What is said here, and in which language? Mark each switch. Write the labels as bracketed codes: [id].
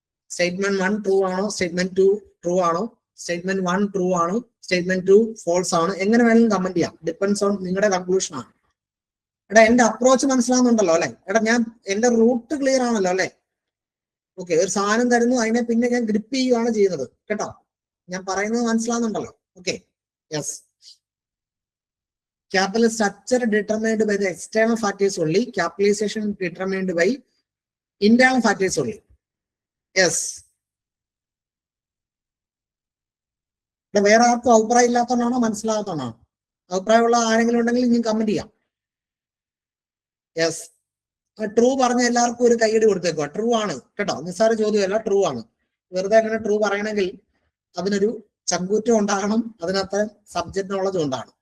[ml] Statement 1 true ആണോ, statement 2 true ആണോ, statement 1 true ആണോ, സ്റ്റേറ്റ്മെന്റ് 2 ഫോൾസ് ആണ്, എങ്ങനെ വേണമെങ്കിലും കമന്റ് ചെയ്യാം. [en] depends on [ml] നിങ്ങളുടെ കൺക്ലൂഷൻ ആണ്. എടാ എന്റെ അപ്രോച്ച് മനസ്സിലാവുന്നുണ്ടല്ലോ അല്ലെ? എടാ ഞാൻ എന്റെ റൂട്ട് ക്ലിയർ ആണല്ലോ അല്ലെ? ഓക്കെ, ഒരു സാധനം തരുന്നു, അതിനെ പിന്നെ ഞാൻ ഗ്രിപ്പ് ചെയ്യുകയാണ് ചെയ്യുന്നത് കേട്ടോ. ഞാൻ പറയുന്നത് മനസ്സിലാവുന്നുണ്ടല്ലോ? [en] Okay, yes. Capital structure determined by the external factors only. Capitalization determined by internal factors only. Yes. [ml] വേറെ ആർക്കും അഭിപ്രായം ഇല്ലാത്തതാണോ മനസ്സിലാകത്താണോ? അഭിപ്രായമുള്ള ആരെങ്കിലും ഉണ്ടെങ്കിൽ ഇനി കമന്റ് ചെയ്യാം. യെസ്, ട്രൂ പറഞ്ഞ എല്ലാവർക്കും ഒരു കൈയ്യടി കൊടുത്തേക്കുക. ട്രൂ ആണ് കേട്ടോ, നിസ്സാര ചോദ്യമല്ല, ട്രൂ ആണ്. വെറുതെ അങ്ങനെ ട്രൂ പറയണമെങ്കിൽ അതിനൊരു ചങ്കൂറ്റം ഉണ്ടാകണം, അതിനകത്ത് സബ്ജക്ട് നോളജ് ഉണ്ടാകണം.